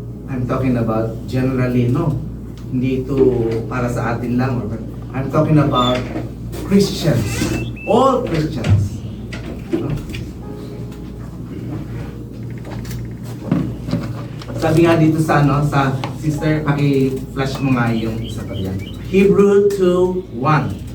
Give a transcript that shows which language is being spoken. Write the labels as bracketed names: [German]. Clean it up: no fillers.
[English] I'm talking about generally, no? [Filipino] Hindi ito para sa atin lang. [English] I'm talking about Christians. All Christians. No? [Filipino] Sabi nga dito sa sa sister, paki-flash mo nga yung isa pa yan. [English] Hebrew 2:1.